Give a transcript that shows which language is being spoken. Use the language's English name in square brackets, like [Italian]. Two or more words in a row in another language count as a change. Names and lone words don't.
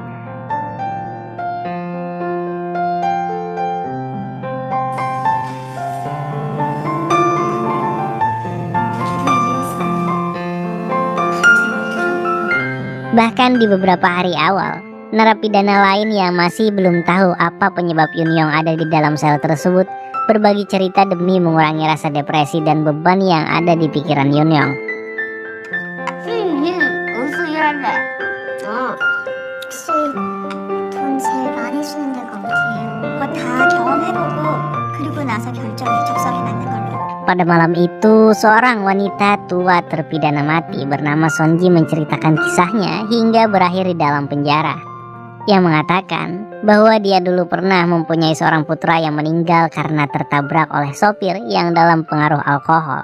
[Indonesian] Bahkan di beberapa hari awal, narapidana lain yang masih belum tahu apa penyebab Yun Yong ada di dalam sel tersebut berbagi cerita demi mengurangi rasa depresi dan beban yang ada di pikiran Yunyong. [Korean] 무슨 일 할래? 혹시 돈 제일 많이 주는 데가 어디예요? 그거 다 경험해보고 그리고 나서 결정해 적성에 맞는 걸로. [Indonesian] Pada malam itu, seorang wanita tua terpidana mati bernama Sonji menceritakan kisahnya hingga berakhir di dalam penjara. Yang mengatakan bahwa dia dulu pernah mempunyai seorang putra yang meninggal karena tertabrak oleh sopir yang dalam pengaruh alkohol.